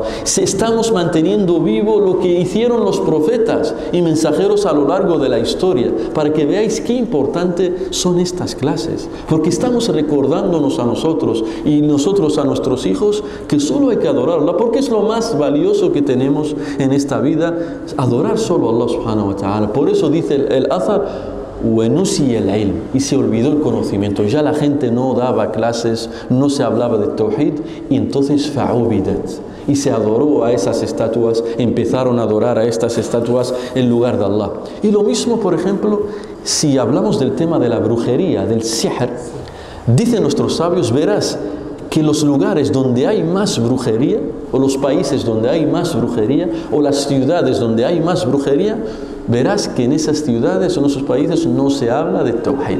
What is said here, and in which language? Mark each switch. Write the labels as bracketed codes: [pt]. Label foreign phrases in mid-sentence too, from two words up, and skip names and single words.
[es] Estamos manteniendo vivo lo que hicieron los profetas y mensajeros a lo largo de la historia. Para que veáis qué importante son estas clases. Porque estamos recordándonos a nosotros y nosotros a nuestros hijos que solo hay que adorar a Allah. Porque es lo más valioso que tenemos en esta vida, adorar solo a Allah [ar] سبحانه وتعالى. [es] Por eso dice el athar, [ar] "ونسي العلم", [es] y se olvidó el conocimiento. Ya la gente no daba clases, no se hablaba de Tawhid, y entonces fa'ubidat, y se adoró a esas estatuas, empezaron a adorar a estas estatuas en lugar de Allah. Y lo mismo, por ejemplo, si hablamos del tema de la brujería, del sihr, dicen nuestros sabios, verás que los lugares donde hay más brujería, o los países donde hay más brujería, o las ciudades donde hay más brujería, verás que en esas ciudades o en esos países no se habla de Tawhid.